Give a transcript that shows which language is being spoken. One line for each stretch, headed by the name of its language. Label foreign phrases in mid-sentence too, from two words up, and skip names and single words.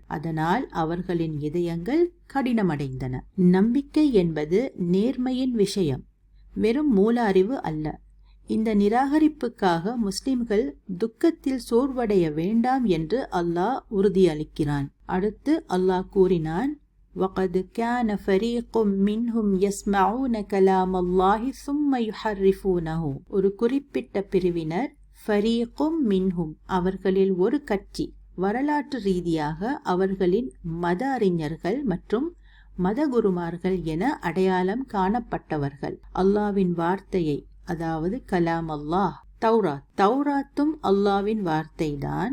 Tamil: அதனால் அவர்களின் இதயங்கள் கடினமடைந்தன. நம்பிக்கை என்பது நேர்மையின் விஷயம், வெறும் மூல அறிவு அல்ல. இந்த நிராகரிப்புக்காக முஸ்லிம்கள் துக்கத்தில் சோர்வடைய வேண்டாம் என்று அல்லாஹ் உறுதியளிக்கிறான். அடுத்து அல்லாஹ் கூறினான்,
Arabic: وَقَدْ كَانَ فَرِيقٌ مِّنْهُمْ يَسْمَعُونَ كَلَامَ اللَّهِ ثُمَّ يُحَرِّفُونَهُ.
Tamil: ஒரு குறிப்பிட்ட பிரிவினர்,
Arabic: فريقٌ منهم,
Tamil: அவர்களில் ஒரு கட்சி, வரலாற்று ரீதியாக அவர்களின் மத அறிஞர்கள் மற்றும் மதகுருமார்கள் என அடையாளம் காணப்பட்டவர்கள். அல்லாஹ்வின் வார்த்தையை, அதாவது
Arabic: كلام الله,
Tamil: தௌராத்தும் அல்லாஹ்வின் வார்த்தைதான்.